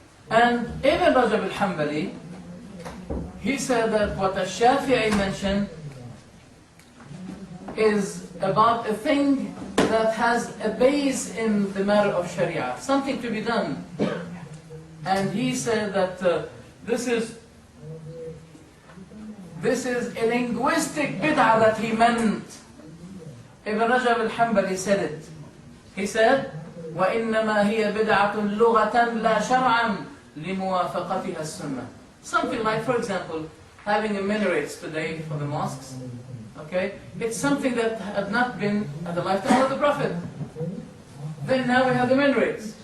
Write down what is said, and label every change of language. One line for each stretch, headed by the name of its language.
English: And Ibn Rajab al-Hanbali, he said that what Al-Shafi'i mentioned is about a thing that has a base in the matter of Sharia, something to be done. And he said that this is a linguistic bid'ah that he meant. Ibn Rajab al-Hanbali said it. He said,
Arabic: وَإِنَّمَا هِيَ بِدْعَةٌ لُغَةً لَا شَرْعًا لِمُوَافَقَتِهَا السُّنَّةِ.
English: Something like, for example, having a minarets today for the mosques. Okay? It's something that had not been at the lifetime of the Prophet. Then now we have the minarets.